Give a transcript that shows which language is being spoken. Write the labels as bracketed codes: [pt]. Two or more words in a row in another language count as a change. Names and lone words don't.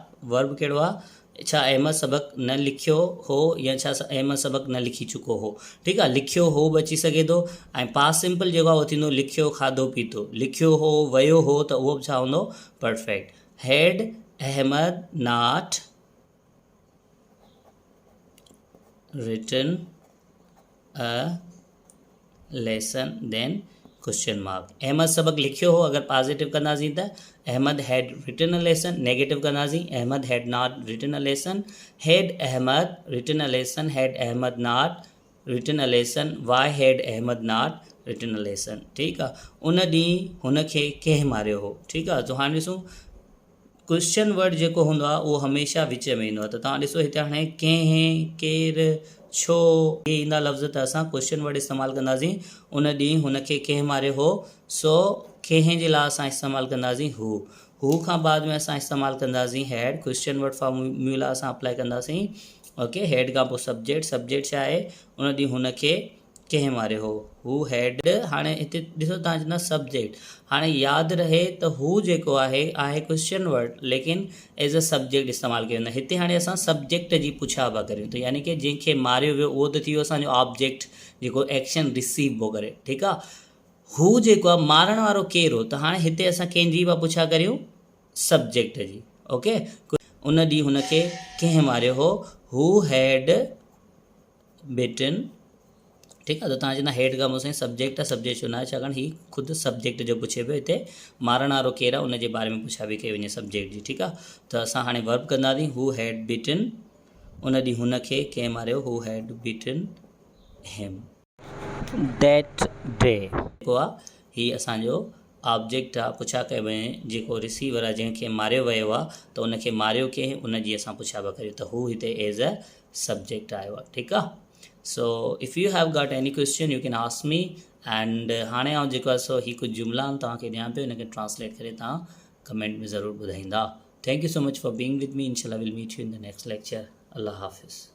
[sd] वर्ब कहिड़ो आहे, छा अहमद सबक़ु न लिखियो हो या छा अहमद सबक़ु न लिखी चुको हो। ठीकु आहे, लिखियो हो बि अची सघे थो, ऐं [en] past simple [sd] जेको आहे उहो थींदो लिखियो खाधो पीतो। लिखियो हो वियो हो त उहो बि छा हूंदो, परफेक्ट। [en] Had Ahmad not written a lesson then question mark. [sd] अहमद सबक़ु लिखियो हो अगर पॉजिटिव कंदासीं त [en] Ahmad had written a lesson, [sd] नेगेटिव कंदासीं [en] Ahmad had not written a lesson. Had Ahmad written a lesson, had Ahmad not written a lesson, why had Ahmad not written a lesson. [sd] ठीकु आहे, उन ॾींहुं हुनखे कंहिं मारियो हो। ठीकु आहे, त हाणे ॾिसूं [en] question word [sd] जेको हूंदो आहे उहो हमेशह विच में ईंदो आहे। त तव्हां ॾिसो हिते हाणे कंहिं, केरु, छो, इहे ईंदा लफ़्ज़ त असां [en] question word [sd] इस्तेमालु कंदासीं। उन ॾींहुं हुनखे कंहिं मारियो हो, सो कंहिं जे लाइ असां इस्तेमालु कंदासीं हू खां बाद में असां इस्तेमालु कंदासीं हैड। [en] question word formula [sd] असां अप्लाई कंदासीं। ओके, हेड खां पोइ सब्जेक्ट छा आहे, उन ॾींहुं हुनखे कंहिं मारियो हो, [en] who had. [sd] हाणे हिते ॾिसो तव्हां चवंदा सब्जेक्ट, हाणे यादि रहे त हू जेको आहे [en] question word, [sd] लेकिन [en] as a subject [sd] इस्तेमालु कयो वेंदो। हिते हाणे असां सब्जेक्ट जी पुछा पिया करियूं, त यानी कि जंहिंखे मारियो वियो उहो त थी वियो असांजो ऑब्जेक्ट जेको [en] action receive [sd] पियो करे। ठीकु आहे, हू जेको आहे मारण वारो केरु हो, त हाणे हिते असां कंहिंजी पिया पुछा करियूं, सब्जेक्ट जी। ओके, उन ॾींहुं हुनखे कंहिं मारियो हो, [en] who had beaten. [sd] ठीकु आहे, त तव्हां चवंदा हेड खां मूंसां सब्जेक्ट आहे, सब्जेक्ट छो न आहे, छाकाणि हीउ ख़ुदि सब्जेक्ट जो पुछे पियो। हिते मारण वारो केरु आहे उन जे बारे में पुछा बि कई वञे सब्जेक्ट जी। ठीकु आहे, त असां हाणे वर्ब कंदासीं, [en] who had beaten, [sd] उन ॾींहुं हुनखे कंहिं मारियो, [en] who had beaten him. that day [sd] जेको आहे हीउ असांजो ऑब्जेक्ट आहे पुछा कयो वञे जेको रिसीवर आहे जंहिंखे मारियो वियो आहे त उनखे मारियो कंहिं उन जी असां पुछा पिया करियूं त हू हिते [en] as a subject [sd] आयो आहे ठीकु आहे [en] so if you have got any question you can ask me and [sd] हाणे आउं जेको आहे सो ही कुझु जुमला आहिनि तव्हांखे ॾियां पियो हिनखे ट्रांसलेट करे तव्हां कमेंट में ज़रूरु ॿुधाईंदा [en] thank you so much for being with me inshallah will meet you in the next lecture [ur] اللہ حافظ